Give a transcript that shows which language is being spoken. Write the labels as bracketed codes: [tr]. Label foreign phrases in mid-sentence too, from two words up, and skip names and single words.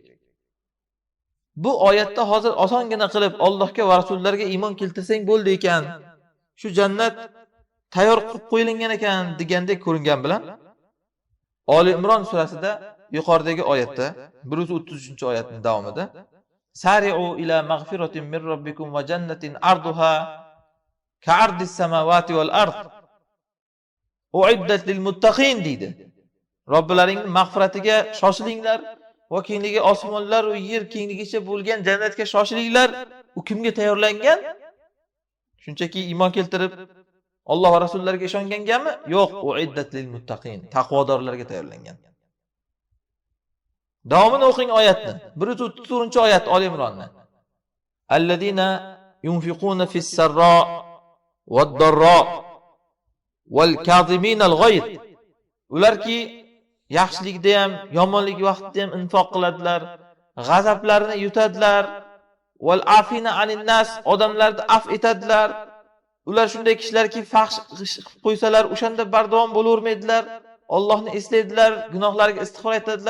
[uz] Bu oyatda hozir osongina qilib Allohga va rasullariga iymon keltirsang bo'ldi ekan, shu jannat tayyor qilib qo'yilgan ekan degandek ko'ringan bilan Oli Imron surasida yuqoridagi oyatda 133-oyatning davomida [ar] سارعوا إلى مغفرة من ربكم وجنة عرضها كعرض السماوات والأرض أعدت للمتقين [uz] deydi. Robbilaringning mag'firatiga shoshilinglar va kengligi osmonlar va yer kengligicha bo'lgan jannatga shoshilinglar. U kimga tayyorlangan? Shunchaki iymon keltirib Alloh va rasullariga ishongangami? Yo'q, [ar] أعدت للمتقين, [uz] taqvodorlarga tayyorlangan. Davomini o'qing oyatni. 134-oyat Oli Imronni. [ar] الذين ينفقون في السراء والضراء والكاظمين الغيظ. [uz] Ularki yaxshilikda ham, yomonlik vaqtida ham infoq qiladilar, g'azablarini yutadilar, [ar] والعافين عن الناس, [uz] odamlarni af etadilar. Ular shunday kishilarki fahsh qilib qo'ysalar, o'shanda bardavom bo'lavermaydilar, Allohni eslaydilar, gunohlarga istig'for etadilar.